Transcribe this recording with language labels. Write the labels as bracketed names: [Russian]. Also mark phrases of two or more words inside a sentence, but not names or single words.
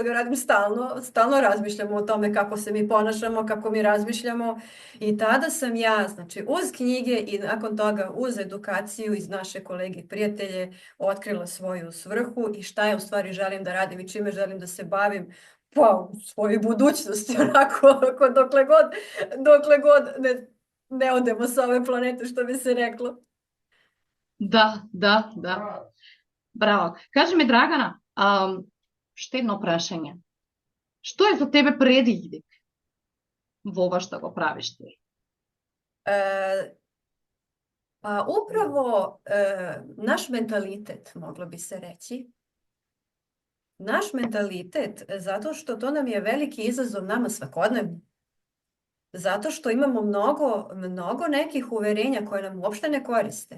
[Serbian] ga radim stalno razmišljamo o tome kako se mi ponašamo, kako mi razmišljamo i tada sam ja, znači uz knjige i nakon toga uz edukaciju iz naše kolege i prijatelje otkrila svoju svrhu i šta je u stvari želim da radim i čime želim da se bavim pa u svojoj budućnosti, onako dokle god ne odemo sa ove planete, što bi se reklo. [Macedonian] Да, да, да. Браво. Кажи ми, Драгана, ще едно прашање. Што е за тебе предизвик во ова што го правиш ти? [Serbian] Pa upravo naš mentalitet, moglo bi se reći. Naš mentalitet, zato što to nam je veliki izazov nama svakodnevno. Zato što imamo mnogo nekih uverenja koje nam uopšte ne koriste.